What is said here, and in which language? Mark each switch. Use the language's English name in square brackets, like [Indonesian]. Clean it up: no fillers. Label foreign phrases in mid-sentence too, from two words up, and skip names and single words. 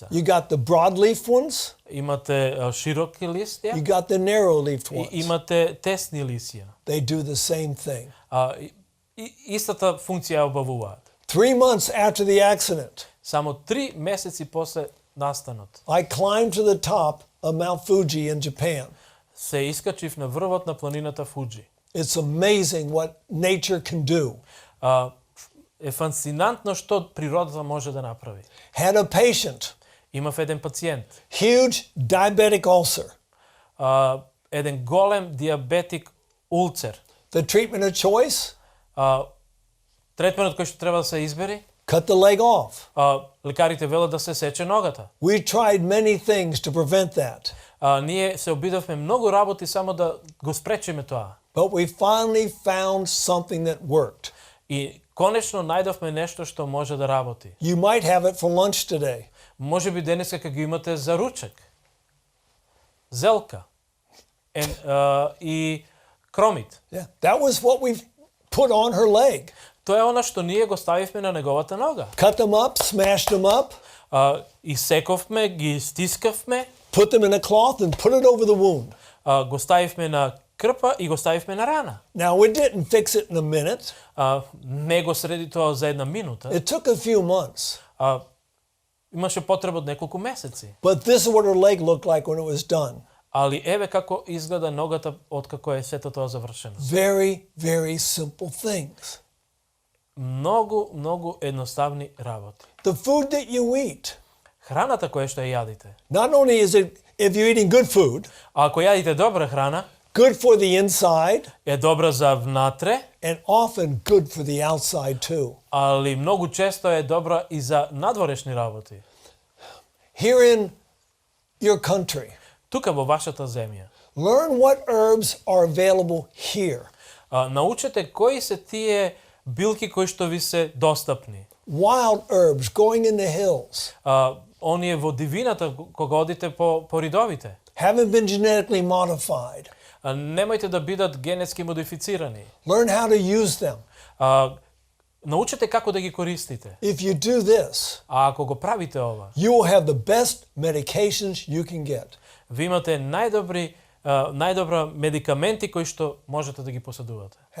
[English] You got the broadleaf ones, [Macedonian] Имате широки листја [English] you got the narrow-leafed [Macedonian] и [English] ones. [Macedonian] имате тесни лисија. [English] They do the same thing. [Macedonian] Истата функција ја обавуваат. [English] 3 months after the accident, [Macedonian] Само 3 месеци после настанот [English] I climbed to the top of Mount Fuji in Japan. [Macedonian] се искачив на врвот на планината Фуджи. [English] It's amazing what nature can do. [Macedonian] Е фасцинантно што природата може да направи. [English] Had a patient, [Macedonian] Имав еден пациент, [English] huge diabetic ulcer. [Macedonian] еден голем диабетик улцер. [English] The treatment of choice, [Macedonian] Третменот кој што треба да се избери, [English] cut the leg off. [Macedonian] лекарите велат да се сече ногата. [English] We tried many things to prevent that, [Macedonian] Ние се обидовме многу работи само да го спречиме тоа. [English] but we finally found something that worked. [Macedonian] И конечно најдовме нешто што може да работи. [English] You might have it for lunch today. [Macedonian] Може би денеска кога го имате за ручек. Зелка. И кромит. [English] Yeah, that was what we put on her leg. [Macedonian] Тоа е она што ние го ставивме на неговата нога. [English] Cut them up, smashed them up, [Macedonian] Исековме, ги стискавме, [English] put them in a cloth and put it over the wound. [Macedonian] го ставивме на крпа и го ставивме на рана. [English] Now, we didn't fix it in a minute. [Macedonian] Не го среди тоа за една минута. [English] It took a few months. [Macedonian] Имаше потреба од неколку месеци. [English] But this is what her leg looked like when it was done. [Macedonian] Али еве како изгледа ногата откако е сето тоа завршено. [English] Very, very simple things. [Macedonian] Многу едноставни работи. [English] The food that you eat, [Macedonian] Храната која што ја јадите. [English] not only is it, if you're eating good food, [Macedonian] Ако јадите добра храна, [English] good for the inside [Macedonian] е добра за внатре, [English] and often good for the outside too. [Macedonian] али многу често е добра и за надворешни работи. [English] Here in your country, [Macedonian] Тука во вашата земја. [English] learn what herbs are available here. [Macedonian] Научете кои се тие билки кои што ви се достапни. [English] Wild herbs growing in the hills. [Macedonian] Оние во дивината кога одите по ридовите. [English] Haven't been genetically modified. [Macedonian] Немојте да бидат генетски модифицирани. [English] Learn how to use them. [Macedonian] Научете како да ги користите. [English] If you do this, [Macedonian] А ако го правите ова, [English] you will have the best medications you can get. [Macedonian] ви имате најдобра медикаменти кои што можете да ги поседувате.